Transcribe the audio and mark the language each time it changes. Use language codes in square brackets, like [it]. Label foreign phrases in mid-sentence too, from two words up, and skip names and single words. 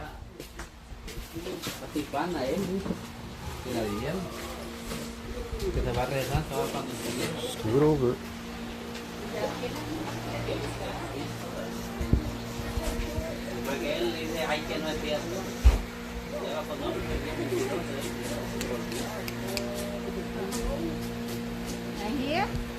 [id] Pasti panas ya. Tinggal diam. Kita barreran soal panas. [en] Scoot over. [es] Porque él dice, ay, que no es cierto. [en] And here?